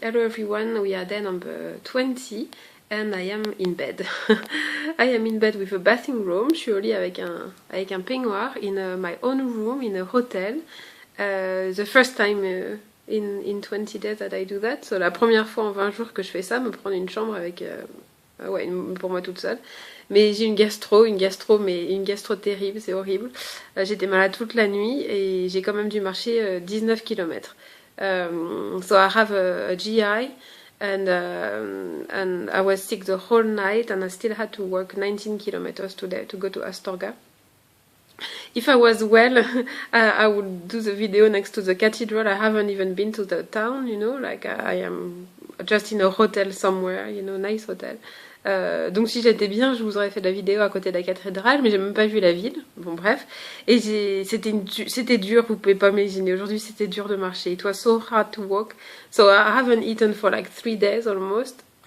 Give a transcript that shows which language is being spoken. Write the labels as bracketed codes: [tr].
[en] Hello everyone, we are day number 20 and I am in bed. I am in bed with a bathing room, [fr] je suis au lit avec un peignoir [en] in my own room in a hotel. The first time in 20 days that I do that. So [fr] la première fois en 20 jours que je fais ça, me prendre une chambre avec... pour moi toute seule. Mais j'ai une gastro terrible, c'est horrible. J'étais malade toute la nuit et j'ai quand même dû marcher 19 km. [en] So I have a GI and I was sick the whole night and I still had to walk 19 kilometers today to go to Astorga. If I was well, I would do the video next to the cathedral. I haven't even been to the town, like I am just in a hotel somewhere, nice hotel. [fr] Donc si j'étais bien, je vous aurais fait de la vidéo à côté de la cathédrale, mais j'ai même pas vu la ville. Bon bref, et c'était dur, vous pouvez pas m'imaginer. Aujourd'hui c'était dur de marcher. [en] It was so hard to walk, so I haven't eaten for like 3 days almost.